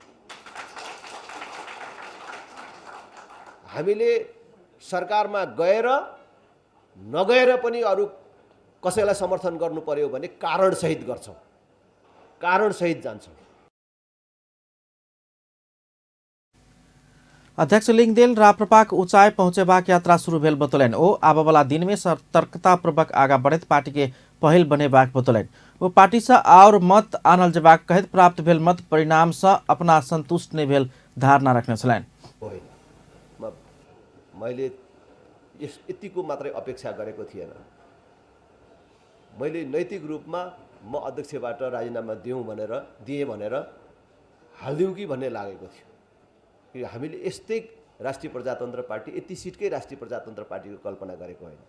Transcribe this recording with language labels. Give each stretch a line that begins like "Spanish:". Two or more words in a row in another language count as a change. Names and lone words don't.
Nepali: हामीले सरकारमा गएर नगएर पनि अरू कसैलाई समर्थन गर्नु पर्यो भने कारणसहित गर्छौँ, कारणसहित जान्छौँ।
Maithili: अध्यक्ष लिङदेल राप्रपाक ऊंचाई पहुंचेबाक यात्रा शुरू भेल बतौलन। ओ आबा वाला दिन में सतर्कतापूर्वक आगा बढ़त पार्टी के पहल बनेबाक बतौलन। वो पार्टी से और मत आनल जेबाक कहत प्राप्त भेल मत परिणाम से अपना संतुष्ट नहीं भेल धारणा रखने छलैन।
Nepali: मैले यतिको मात्रै अपेक्षा गरेको थिएन। मैले नैतिक रूपमा म अध्यक्षबाट राजीनामा दिएँ भनेर हालिदिउँ कि भन्ने लागेको थियो। कि हामीले यस्तै राष्ट्रिय प्रजातन्त्र पार्टी, यति सिटकै राष्ट्रिय प्रजातन्त्र पार्टीको कल्पना गरेको होइन।